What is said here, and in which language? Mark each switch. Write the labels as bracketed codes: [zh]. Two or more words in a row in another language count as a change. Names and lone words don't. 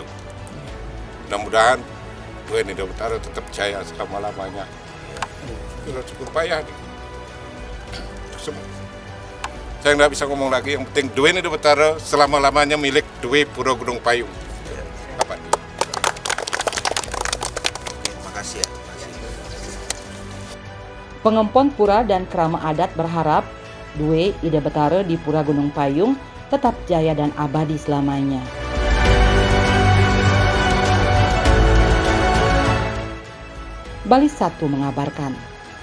[id] Mudah-mudahan WNI Utara tetap jaya selama-lamanya. Sudah cukup payah. Saya nggak bisa ngomong lagi, yang penting Due ini Betara selama-lamanya milik Due Pura Gunung Payung. Apa? Oke, makasih ya. Pengempon Pura dan Kerama Adat berharap Due Ida Betara di Pura Gunung Payung tetap jaya dan abadi selamanya. Bali 1 mengabarkan.